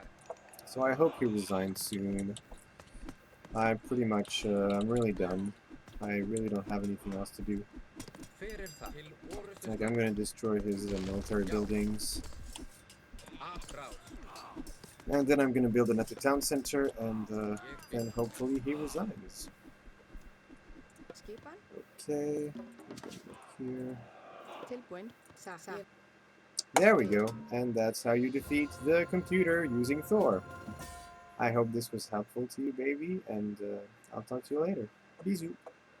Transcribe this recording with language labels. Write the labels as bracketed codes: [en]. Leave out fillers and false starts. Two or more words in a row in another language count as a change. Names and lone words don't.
[en] So I hope he resigns soon. I'm pretty much, I'm really done. I really don't have anything else to do. [is] Hver er það? Til orustu [en] Like, I'm gonna destroy his military buildings. [is] Afrás. [en] And then I'm gonna build another town center, and then hopefully he resigns. [is] Skipan, [en] Okay, here. [is] tilbúin, ég [en] There we go, and that's how you defeat the computer using Thor. I hope this was helpful to you, baby, and I'll talk to you later. Bisous.